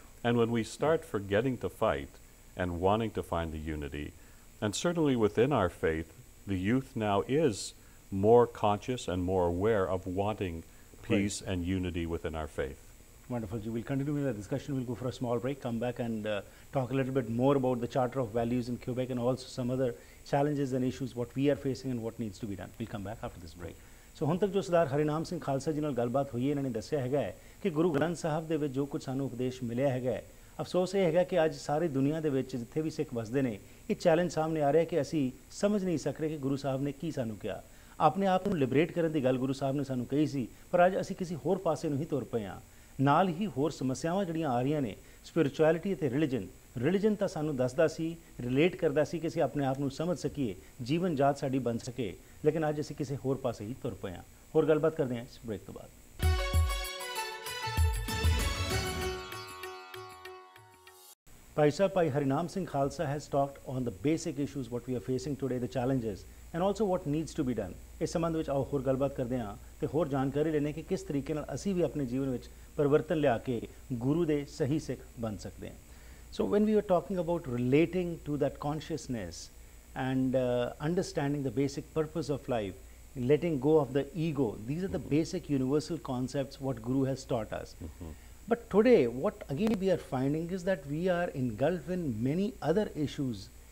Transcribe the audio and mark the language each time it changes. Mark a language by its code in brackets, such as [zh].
[en] And when we start forgetting to fight and wanting to find the unity, and certainly within our faith, the youth now is more conscious and more aware of wanting peace and unity within our faith. Wonderful. We'll continue with the discussion. We'll go for a small break, come back and talk a little bit more about the Charter of Values in Quebec and also some other challenges and issues, what we are facing and what needs to be done. We'll come back after this break. [pa] So ਹੁਣ ਤੱਕ ਜੋ ਸਰਦਾਰ ਹਰੀ ਨਾਮ ਸਿੰਘ ਖਾਲਸਾ ਜੀ ਨਾਲ ਗੱਲਬਾਤ ਹੋਈ ਹੈ, ਇਹਨਾਂ ਨੇ ਦੱਸਿਆ ਹੈਗਾ ਹੈ ਕਿ ਗੁਰੂ ਗ੍ਰੰਥ ਸਾਹਿਬ ਦੇ ਵਿੱਚ ਜੋ ਕੁਝ ਸਾਨੂੰ ਉਪਦੇਸ਼ ਮਿਲਿਆ ਹੈਗਾ ਹੈ, ਅਫਸੋਸ ਇਹ ਹੈਗਾ ਕਿ ਅੱਜ ਸਾਰੀ ਦੁਨੀਆ ਦੇ ਵਿੱਚ ਜਿੱਥੇ ਵੀ ਸਿੱਖ ਵਸਦੇ ਨੇ, ਇਹ ਚੈਲੰਜ ਸਾਹਮਣੇ ਆ ਰਿਹਾ ਕਿ ਅਸੀਂ ਸਮਝ ਨਹੀਂ ਸਕ ਰਹੇ ਕਿ ਗੁਰੂ ਸਾਹਿਬ ਨੇ ਕੀ ਸਾਨੂੰ ਕਿਹਾ। ਆਪਣੇ ਆਪ ਨੂੰ ਲਿਬਰੇਟ ਕਰਨ ਦੀ ਗੱਲ ਗੁਰੂ ਸਾਹਿਬ ਨੇ ਸਾਨੂੰ ਕਹੀ ਸੀ, ਪਰ ਅੱਜ ਅਸੀਂ ਕਿਸੇ ਹੋਰ ਪਾਸੇ ਨੂੰ ਹੀ ਤੁਰ ਪਏ ਹਾਂ। ਨਾਲ ਹੀ ਹੋਰ ਸਮੱਸਿਆਵਾਂ ਜਿਹੜੀਆਂ ਆ ਰਹੀਆਂ ਨੇ, ਸਪਿਰਿਚੁਅਲਿਟੀ ਅਤੇ ਰਿਲੀਜਨ ਤਾਂ ਸਾਨੂੰ ਦੱਸਦਾ ਸੀ, ਰਿਲੇਟ ਕਰਦਾ ਸੀ ਕਿ ਅਸੀਂ ਆਪਣੇ ਆਪ ਨੂੰ ਸਮਝ ਸਕੀਏ, ਜੀਵਨ ਜਾਤ ਸਾਡੀ ਬਣ ਸਕੇ, ਲੇਕਿਨ ਅੱਜ ਅਸੀਂ ਕਿਸੇ ਹੋਰ ਪਾਸੇ ਹੀ ਤੁਰ ਪਏ ਹਾਂ। ਹੋਰ ਗੱਲਬਾਤ ਕਰਦੇ ਹਾਂ ਇਸ ਬ੍ਰੇਕ ਤੋਂ ਬਾਅਦ। [en] Bhai Sahib, Bhai Hari Nam Singh Khalsa has talked on the basic issues what we are facing today, the challenges and also what needs to be done. [pa] ਇਸ ਸੰਬੰਧ ਵਿੱਚ ਆਓ ਹੋਰ ਗੱਲਬਾਤ ਕਰਦੇ ਹਾਂ ਤੇ ਹੋਰ ਜਾਣਕਾਰੀ ਲੈਣੇ ਕਿ ਕਿਸ ਤਰੀਕੇ ਨਾਲ ਅਸੀਂ ਵੀ ਆਪਣੇ ਜੀਵਨ ਵਿੱਚ ਪਰਿਵਰਤਨ ਲਿਆ ਕੇ ਗੁਰੂ ਦੇ ਸਹੀ ਸਿੱਖ ਬਣ ਸਕਦੇ ਹਾਂ। [en] So when we were talking about relating to that consciousness and understanding the basic purpose of life, letting go of the ego, these are the basic universal concepts what Guru has taught us. But today, what again we are finding is that we are engulfed in many other issues.